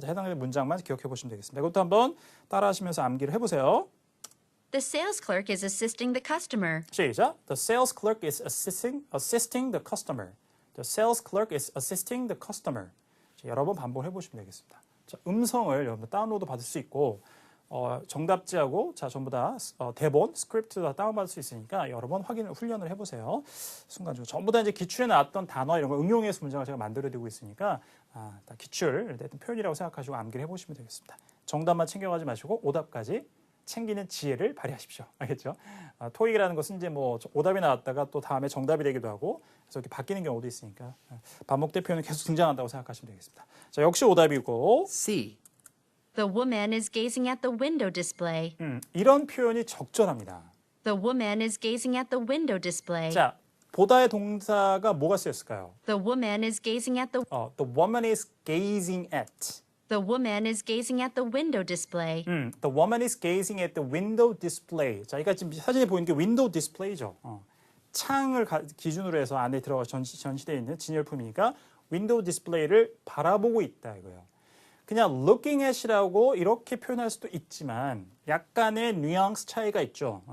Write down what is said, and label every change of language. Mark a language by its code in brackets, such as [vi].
[ko] 해당되는 문장만 기억해 보시면 되겠습니다. 이것도 한번 따라하시면서 암기를 해보세요. [en] The sales clerk is assisting the customer. [ko] 시작. [en] The sales clerk is assisting the customer. The sales clerk is assisting the customer. [ko] 자, 여러 번 반복을 해보시면 되겠습니다. 자, 음성을 여러분 다운로드 받을 수 있고 정답지하고 자 전부 다 대본, 스크립트 다 다운받을 수 있으니까 여러 번 훈련을 해보세요. 순간적으로 전부 다 이제 기출에 나왔던 단어 이런 거 응용해서 문장을 제가 만들어드리고 있으니까 다 기출, 표현이라고 생각하시고 암기를 해보시면 되겠습니다. 정답만 챙겨가지 마시고 오답까지 챙기는 지혜를 발휘하십시오. 알겠죠? 토익이라는 것은 이제 뭐 오답이 나왔다가 또 다음에 정답이 되기도 하고 그래서 이렇게 바뀌는 경우도 있으니까 반복된 표현은 계속 등장한다고 생각하시면 되겠습니다. 자, 역시 오답이고 [en] C. The woman is gazing at the window display. [ko] 이런 표현이 적절합니다. [en] The woman is gazing at the window display. [ko] 자, 보다의 동사가 뭐가 쓰였을까요? [en] The woman is gazing at the The woman is gazing at. The woman is gazing at the window display. The woman is gazing at the window display. [ko] 자, 그러니까 지금 사진에 보이는 게 윈도우 디스플레이죠. 창을 기준으로 해서 안에 들어가 전시되어 있는 진열품이니까 윈도우 디스플레이를 바라보고 있다 이거예요. 그냥 looking at이라고 이렇게 표현할 수도 있지만 약간의 뉘앙스 차이가 있죠.